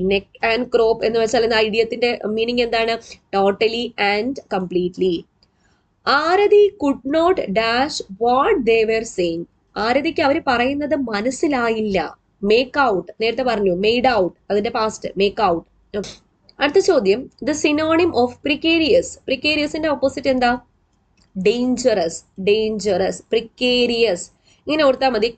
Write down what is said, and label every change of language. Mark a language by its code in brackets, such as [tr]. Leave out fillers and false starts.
[ml] Neck and crop എന്ന് വെച്ചാൽ ഐഡിയത്തിന്റെ meaning എന്താണ്? [en] Totally and completely. Aarti could not dash what they were saying. [ml] ആരതിക്ക് അവർ പറയുന്നത് മനസ്സിലായില്ല. [en] Make out. [ml] നേരത്തെ പറഞ്ഞു made out. അതിന്റെ പാസ്റ്റ് make out. അടുത്ത ചോദ്യം, [en] The synonym of precarious. [ml] പ്രിക്കേരിയസിന്റെ ഓപ്പോസിറ്റ് എന്താ? ഡേഞ്ചറസ്. ഡേഞ്ചറസ്. പ്രിക്കേരിയസ്. ഇങ്ങനെ ഓർത്താൽ മതി.